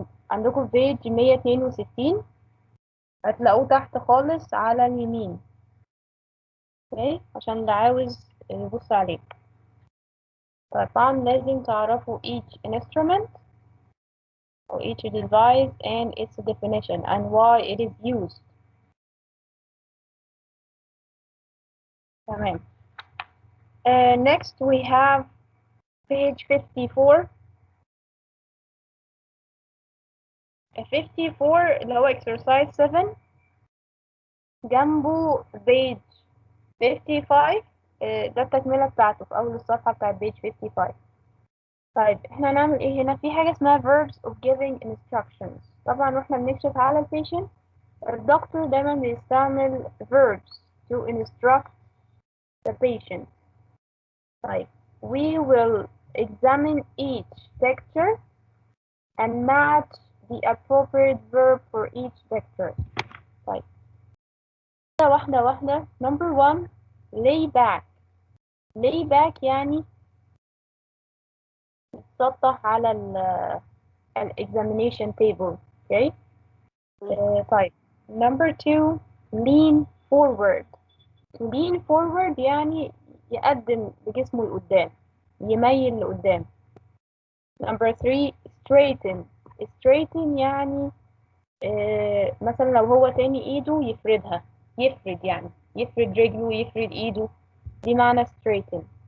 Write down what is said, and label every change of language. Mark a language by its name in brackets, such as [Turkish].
[Arabic] عندكم في بيج 162 هتلاقوه تحت خالص على اليمين. اوكي عشان اللي عاوز يبص عليه. طبعا لازم تعرفوا [English] each instrument or each device and its definition and why it is used. تمام. Next we have page 54. 54 اللي هو exercise 7 جنبه page 55. [Arabic] ده التكملة بتاعته في أول الصفحة بتاعت page 55. طيب احنا هنعمل ايه هنا؟ في حاجة اسمها [English] verbs of giving instructions. [Arabic] طبعا واحنا بنكشف على البيشنت الدكتور دايما بيستعمل [English] verbs to instruct the patient. طيب we will examine each picture and match the appropriate verb for each picture. طيب [Arabic] واحدة واحدة. [English] number 1 lay back. [Arabic] lay back يعني تسطح على ال examination table. okay. [English] طيب number 2 lean forward. [Arabic] lean forward يعني يقدم بجسمه لقدام، يميل لقدام. [English] number 3 straighten. [Arabic] straighten يعني مثلا لو هو تاني ايده يفردها، يفرد يعني يفرد رجله يفرد ايده، دي معنى straighten.